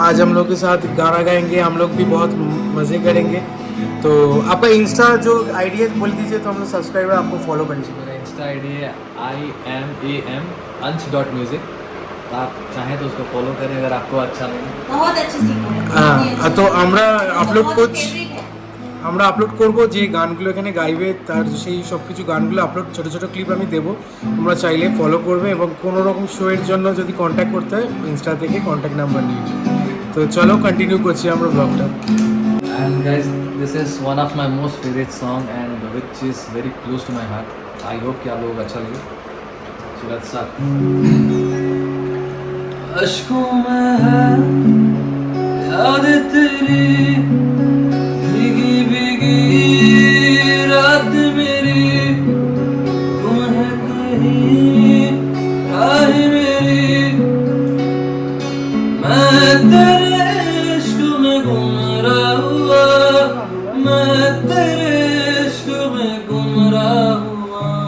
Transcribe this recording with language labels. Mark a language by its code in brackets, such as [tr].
[hi] आज हम लोग के साथ गाना गाएंगे, हम लोग भी बहुत मज़े करेंगे। तो आपका इंस्टा जो आईडी है बोल दीजिए, तो हम लोग सब्सक्राइबर आपको फॉलो करेंगे। मेरा इंस्टा आई डी है IMAM_music। आप चाहें तो उसको फॉलो करें अगर आपको अच्छा लगे। बहुत अच्छी सीखो हाँ तो [bn] আমরা আপলোড করবো যে গানগুলো এখানে গাইবে, তার সেই সব কিছু গানগুলো আপলোড, ছোটো ছোটো ক্লিপ আমি দেবো, তোমরা চাইলে ফলো করবে। এবং কোনো রকম শোয়ের জন্য যদি কন্ট্যাক্ট করতে হয় ইনস্টা থেকে কন্ট্যাক্ট নাম্বার নিয়ে। তো চলো কন্টিনিউ করছি আমরা ব্লগটা। [en] And guys, this is one of my most favorite song and which is very close to my heart. I hope [hi] कि आप लोगों को अच्छा लगे। [en] So let's start। [hi] अश्कों में है याद तेरी, भीगी भीगी रात मेरी, तुम है कहीं राह मेरी, मैं तेरे इश्क में गुमराह हुआ, मैं तेरे इश्क में गुमराह हुआ।